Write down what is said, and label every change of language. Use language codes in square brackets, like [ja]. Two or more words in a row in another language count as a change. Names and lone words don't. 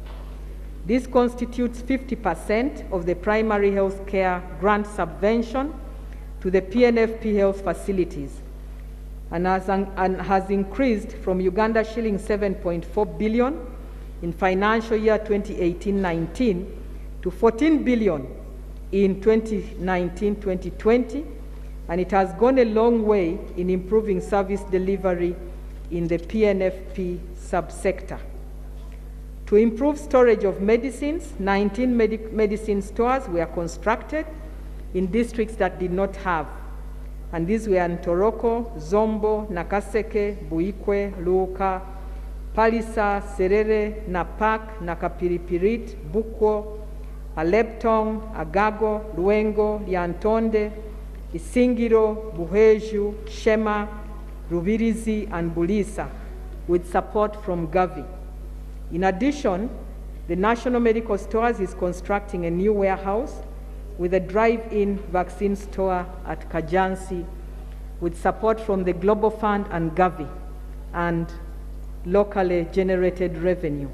[en] This constitutes 50% of the primary health care grant subvention to the PNFP health facilities, and has increased from Uganda shilling 7.4 billion in financial year 2018-19 to 14 billion in 2019-2020, and it has gone a long way in improving service delivery in the PNFP subsector. To improve storage of medicines, 19 medicine stores were constructed in districts that did not have. and these were Ntoroko, Zombo, Nakaseke, Buikwe, Luka, Palisa, Serere, Napak, Nakapiripirit, Bukwo, Aleptong, Agago, Luengo, Liantonde, Isingiro, Buheju, Shema, Rubirizi, and Bulisa, with support from Gavi. In addition, the National Medical Stores is constructing a new warehouse with a drive-in vaccine store at Kajansi, with support from the Global Fund and Gavi, and locally generated revenue.